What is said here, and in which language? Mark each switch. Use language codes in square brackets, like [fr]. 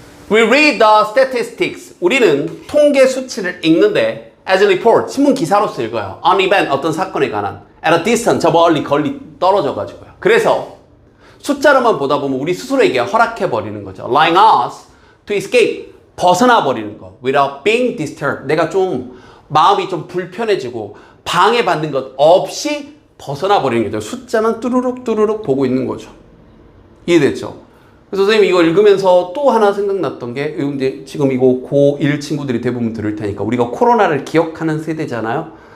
[en] We read the statistics. [ko] 우리는 통계 수치를 읽는데 [en] as a report, [ko] 신문 기사로서 읽어요. [en] On event, [ko] 어떤 사건에 관한 [en] at a distance, [ko] 저 멀리 떨어져 가지고요. 그래서 숫자로만 보다 보면 우리 스스로에게 허락해 버리는 거죠. [en] Allowing us to escape, [ko] 벗어나 버리는 거. [en] Without being disturbed. [ko] 내가 좀 마음이 좀 불편해지고 방해받는 것 없이 벗어나 버리는 거죠. 숫자만 뚜루룩 보고 있는 거죠. 이해됐죠? 그래서 선생님 이거 읽으면서 또 하나 생각났던 게 이제 지금 이거 고1 친구들이 대부분 들을 테니까 우리가 코로나를 기억하는 세대잖아요.